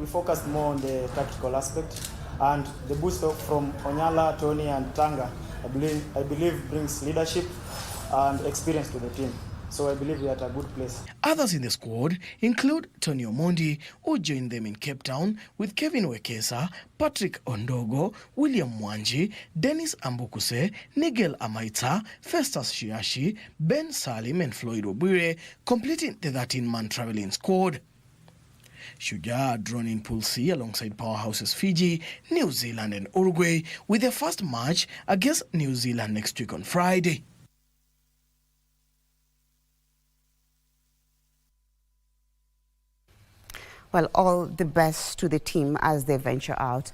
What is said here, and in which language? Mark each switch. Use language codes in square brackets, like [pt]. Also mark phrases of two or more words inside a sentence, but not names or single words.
[en] We focused more on the tactical aspect, and the boost from Onyala, Tony and Tanga, I believe brings leadership and experience to the team. So I believe we are at a good place. Others in the squad include Tony Omondi, who joined them in Cape Town, with Kevin Wekesa, Patrick Ondogo, William Mwanji, Dennis Ambukuse, Nigel Amaita, Festus Shiashi, Ben Salim and Floyd Obire, completing the 13-man traveling squad. Shujaa are drawn in Pool C alongside powerhouses Fiji, New Zealand and Uruguay, with their first match against New Zealand next week on Friday. Well, all the best to the team as they venture out.